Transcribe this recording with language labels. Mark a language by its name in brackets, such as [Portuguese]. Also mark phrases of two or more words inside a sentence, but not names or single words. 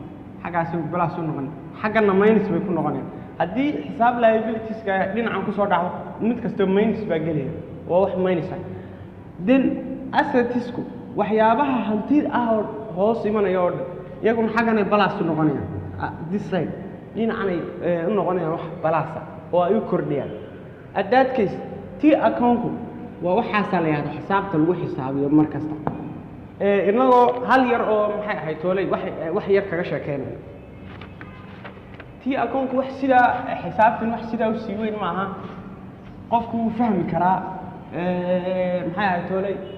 [Somali] xaggana minus bay ku noqonayaan haddii xisaab liabilities-ka dhinacan ku soo dhacdo mid kasta minus baa gelaya waa wax minus ah then assets-ku waxyaabaha hantida ah oo hoos imanaya oo iyaguna xaggana balance u noqonayaan [English] this side [Somali] dhinacanay u noqonayaan wax balance oo ay u kordhiyaan [English] at that case T account [Somali] waa waxaas la yiraahdo xisaabta lagu xisaabiyo mar kasta inagoo hal yar oo maxay ahayd toolay wax yar kaga sheekeynay [English] T account [Somali] wax sida xisaabtan wax sida u sii weyn maaha qofku uu fahmi karaa maxay ahayd toolay